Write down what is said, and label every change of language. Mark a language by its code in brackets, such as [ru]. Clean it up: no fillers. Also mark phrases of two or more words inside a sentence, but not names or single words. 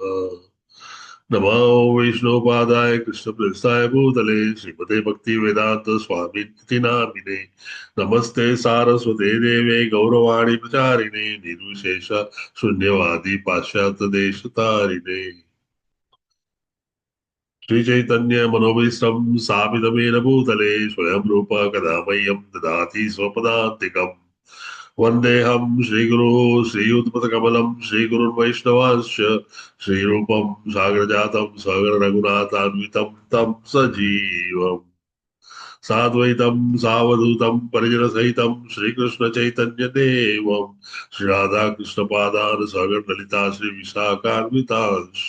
[sa] નમો વૈષ્ણવપાદાય કૃષ્ણપ્રેષ્ઠાય ભૂતલે શ્રીમતે ભક્તિ વેદાંત સ્વામી નામિને નમસ્તે સારસ્વતે દેવે ગૌરવાણી પ્રચારિણે નિર્વિશેષ શૂન્યવાદી પાશ્ચાત્ય દેશ તારિણે श्री चैतन्य मनोभीष्टं स्थापितमेन भूतले स्वयं रूप कदा मह्यं ददाति स्वपदान्तिकम्. वन्देऽहं श्रीगुरु श्रीयुतपदकमलं श्रीगुरुन् वैष्णवांश्च श्रीरूपं सागरजातं सगररघुनाथान्वितं तं सजीवम् साद्वैतं सावधूतं परिजनसहितं श्रीकृष्णचैतन्यदेवं श्रीराधाकृष्णपादान् सगरललिता श्रीविशाखान्वितांश्च.